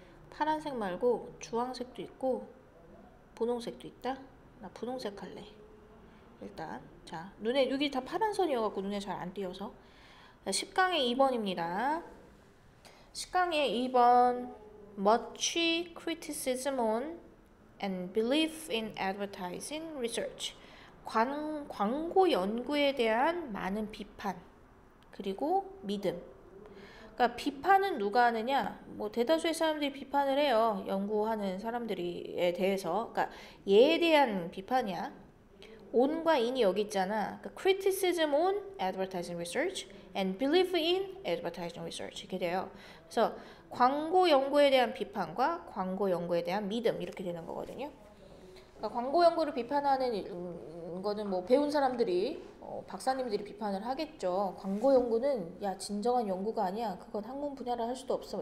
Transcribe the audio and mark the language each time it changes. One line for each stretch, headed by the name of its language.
Korean: 파란색 말고 주황색도 있고 분홍색도 있다. 나 분홍색 할래. 일단 자, 눈에 여기 다 파란 선이어갖고 눈에 잘 안 띄어서. 10강의 2번입니다. 10강의 2번
English: Much criticism on and belief in advertising research.
Korean: 광고 연구에 대한 많은 비판 그리고 믿음. 그러니까 비판은 누가 하느냐? 뭐 대다수의 사람들이 비판을 해요. 연구하는 사람들에 대해서. 그러니까 얘에 대한 비판이야. on과 in이 여기 있잖아. 그러니까
English: criticism on advertising research and belief in advertising research
Korean: 이렇게 돼요. 그래서 광고 연구에 대한 비판과 광고 연구에 대한 믿음 이렇게 되는 거거든요. 그러니까 광고 연구를 비판하는 거는 뭐 배운 사람들이 박사님들이 비판을 하겠죠. 광고 연구는 야 진정한 연구가 아니야. 그건 학문 분야를 할 수도 없어.